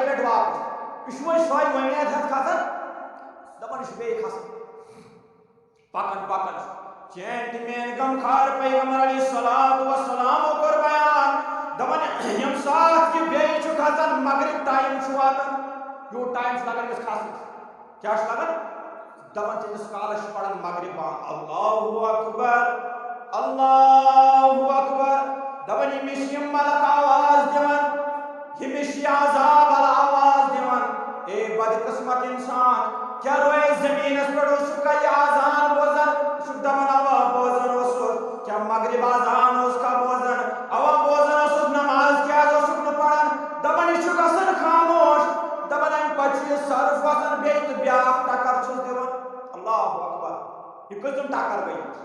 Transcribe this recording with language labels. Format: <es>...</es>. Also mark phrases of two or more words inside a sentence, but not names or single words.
<ks>لٹہِ واپس یہ وۄنۍ سۄے وۄمید ہٮ۪تھ کھسان دپان یہ بیٚیہِ کھسان پکان پکان چین تہِ میٲنۍ غمخار پیغمبر</ks> <ar>علیہ الصلوۃ والسلام</ar> <ks>کوٚر بیان دپان یم سات یہ بیٚیہِ چھُ کھسان مغرب ٹایم چھُ واتان یوٗت ٹایم چھُ لگان أمِس کھسنس کیٛاہ چھُ لگان دپان تیٖتِس کالس چھُ پران مغرب بانگ</ks> <ar>اللہ اکبر اللہ اکبر</ar> <ks>دپان ییٚمِس یِم ملک آواز دِوان ییٚمِس یہِ عذاب ال آواز دِوان اے بدقسمت انسان کیا روئے زمینس پٮ۪ٹھ اوسُکھا یہِ آزان بوزان یہِ چھُکھ دپان اوا بوزان اوسُکھ کیا مغرب آزان اوسکھا بوزان اوا بوزان اوسُکھ نماز کیٛازِ اوسُکھ نہٕ پران دپان یہِ چھُ گژھان خاموش دپان امہِ پتہٕ چھُ یہِ سرف وۄتھان بیٚیہِ تہٕ بیٛاکھ ٹکر چھُس دِوان</ks> <ar>اللہ اکبر</ar> <ks>یہ کٔژِم ٹکر گٔے</ks>